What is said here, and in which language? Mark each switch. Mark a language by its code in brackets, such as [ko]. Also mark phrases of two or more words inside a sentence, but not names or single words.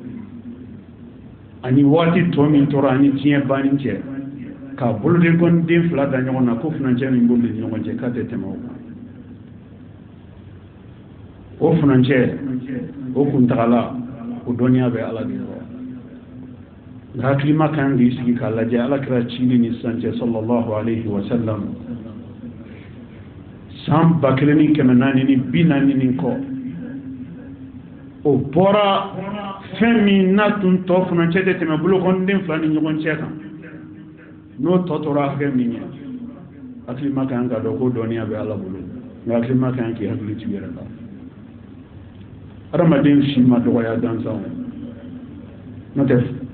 [bm] ani waati tɔ min tora ani diɲɛ banni cɛ k'a bolokɔni den 2 da ɲɔgɔn na ko furancɛ min b'olu ni ɲɔgɔn cɛ k'a tɛ tɛmɛ o kan o furancɛ o kuntagala o dɔnniya bɛ ala de yɔrɔ nka hakilima kan k'i sigi k'a lajɛ alakira cili ni sisan cɛ [ar] صلى الله عليه وسلم [bm] san 1440 kɔ o bɔra fɛn min n'a tun tɔ furancɛ tɛ tɛmɛ bolokɔniden 2 ni ɲɔgɔn cɛ kan n'o tɔ tora hakɛ min ye hakilima kan ka dɔn ko dɔnniya bɛ ala bolo nka hakilima kan k'i hakili t'i yɛrɛ la adamaden si ma dɔgɔya dansan n'o tɛ